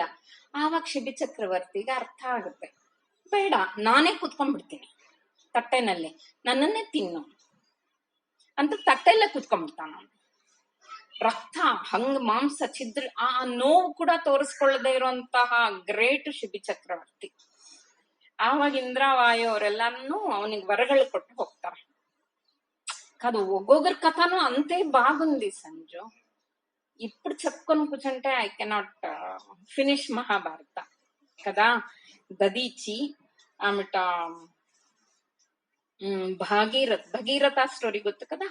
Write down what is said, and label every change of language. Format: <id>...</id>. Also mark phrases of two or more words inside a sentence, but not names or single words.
<kn>ಆವಾಗ ಶಿಬಿ ಚಕ್ರವರ್ತಿಗೆ ಅರ್ಥ ಆಗುತ್ತೆ, ಬೇಡ ನಾನೇ ಕುತ್ಕೊಂಡ್ಬಿಡ್ತೀನಿ ತಟ್ಟೆನಲ್ಲಿ, ನನ್ನನ್ನೇ ತಿನ್ನು, ಅಂತ ತಟ್ಟೆಲ್ಲ ಕುತ್ಕೊಂಡ್ಬಿಡ್ತಾನ. ರಕ್ತ ಹಂಗ ಮಾಂಸ ಛಿದ್ರ, ಆ ನೋವು ಕೂಡ ತೋರಿಸ್ಕೊಳ್ಳದೆ ಇರುವಂತಹ ಗ್ರೇಟ್ ಶಿಬಿ ಚಕ್ರವರ್ತಿ. ಆವಾಗ ಇಂದ್ರವಾಯು ಅವರೆಲ್ಲಾನು ಅವನಿಗೆ ವರಗಳು ಕೊಟ್ಟು ಹೋಗ್ತಾರೆ.</kn> <te>కాదు ఒక్కొక్కరి కథను అంతే బాగుంది సంజు. ఇప్పుడు చెప్పుకొని కూర్చుంటే</te> <en>I cannot finish</en> <te>మహాభారత కదా. దదీచి ఆమెట భగీరథ స్టోరీ గుర్తు కదా.</te>